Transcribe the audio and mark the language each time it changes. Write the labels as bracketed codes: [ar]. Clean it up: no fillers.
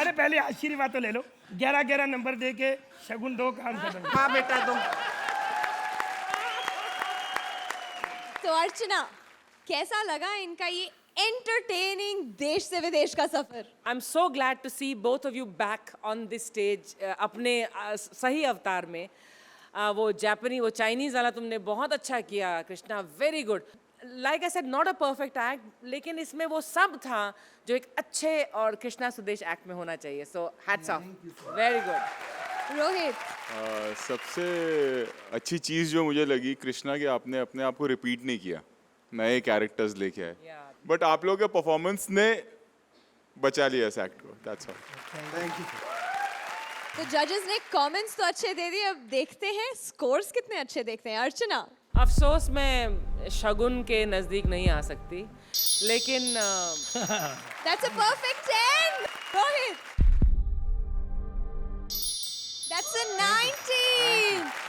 [hi] अरे पहले आशीर्वाद तो ले लो। 11-11 नंबर दे के शगुन दो, काम खत्म। हाँ बेटा दो। तो अर्चना, कैसा लगा इनका ये एंटरटेनिंग देश से विदेश का सफर? [en] I'm so glad to see both of you back on this stage [hi] अपने सही अवतार में। वो जापानी, वो चाइनीज वाला तुमने बहुत अच्छा किया Krishna, [en] Very good. Like I said, not a perfect act, [hi] लेकिन इसमें वो सब था जो एक अच्छे और कृष्णा सुदेश एक्ट में होना चाहिए। [en] So hats off, very good. [hi] Rohit, सबसे अच्छी चीज़ जो मुझे लगी कृष्णा कि आपने अपने आप को रिपीट नहीं किया, नए कैरेक्टर्स लेके आए। बट आप लोगों के परफॉर्मेंस ने बचा लिया इस एक्ट को। [en] That's all. [hi] तो जजेस ने कमेंट्स तो अच्छे दे दिए, अब देखते हैं स्कोर्स कितने अच्छे देखते हैं। अर्चना, अफसोस मैं शगुन के नजदीक नहीं आ सकती, लेकिन [en] that's a perfect 10. Rohit, that's a 19.